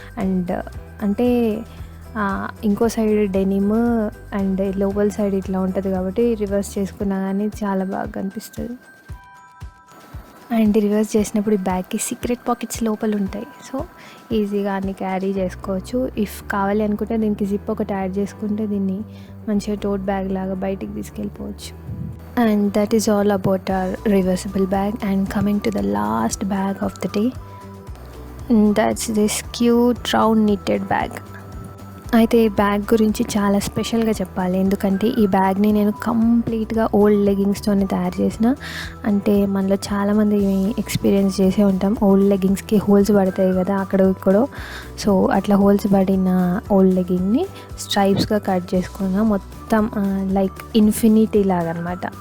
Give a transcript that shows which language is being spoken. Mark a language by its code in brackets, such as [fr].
[te] And అంటే ఇంకో side denim and లోపల సైడ్ ఇట్లా ఉంటుంది కాబట్టి రివర్స్ చేసుకున్నా కానీ చాలా బాగా కనిపిస్తుంది. అండ్ రివర్స్ చేసినప్పుడు ఈ బ్యాగ్కి సీక్రెట్ పాకెట్స్ లోపల ఉంటాయి. సో ఈజీగా అన్ని క్యారీ చేసుకోవచ్చు. ఇఫ్ కావాలి అనుకుంటే దీనికి జిప్ ఒకటి యాడ్ చేసుకుంటే దీన్ని మంచిగా టోట్ బ్యాగ్ లాగా బయటికి తీసుకెళ్ళిపోవచ్చు. [en] And that is all about our reversible bag. And coming to the last bag of the day, that's this cute round knitted bag. [te] అయితే ఈ బ్యాగ్ గురించి చాలా స్పెషల్గా చెప్పాలి, ఎందుకంటే ఈ బ్యాగ్ని నేను కంప్లీట్గా ఓల్డ్ లెగ్గింగ్స్తోనే తయారు చేసిన. అంటే మనలో చాలామంది ఎక్స్పీరియన్స్ చేసే ఉంటాం, ఓల్డ్ లెగ్గింగ్స్కి హోల్స్ పడతాయి కదా అక్కడ ఇక్కడో. సో అట్లా హోల్స్ పడిన ఓల్డ్ లెగ్గింగ్ని స్ట్రైప్స్గా కట్ చేసుకున్న, మొత్తం లైక్ ఇన్ఫినిటీ లాగా అనమాట.